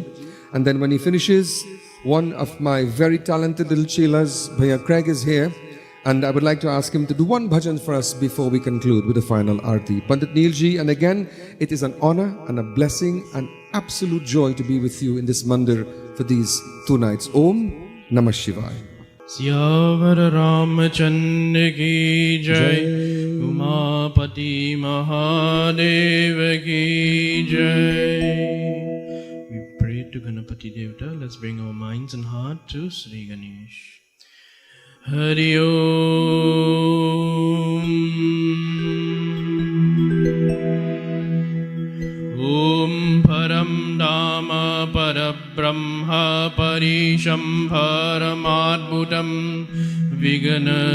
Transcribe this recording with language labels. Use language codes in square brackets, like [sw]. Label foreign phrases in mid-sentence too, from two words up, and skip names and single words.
[en] And then when he finishes, one of my very talented little chelas, Bhaiya Craig, is here. And I would like to ask him to do one bhajan for us before we conclude with the final arti. Pandit Neelji, and again, it is an honor and a blessing and absolute joy to be with you in this mandir for these 2 nights. [sa] ॐ नमः शिवाय. [hi] सियावर रामचंद्र की जय, उमापति महादेव की जय. [en] We pray to Ganapati. Ganapati Devata. Let's bring our minds and heart to Sri Ganesh. [sa] हरि ॐ. Om Param Dhamma Parabrahma Parishambharamadbhutam Vigana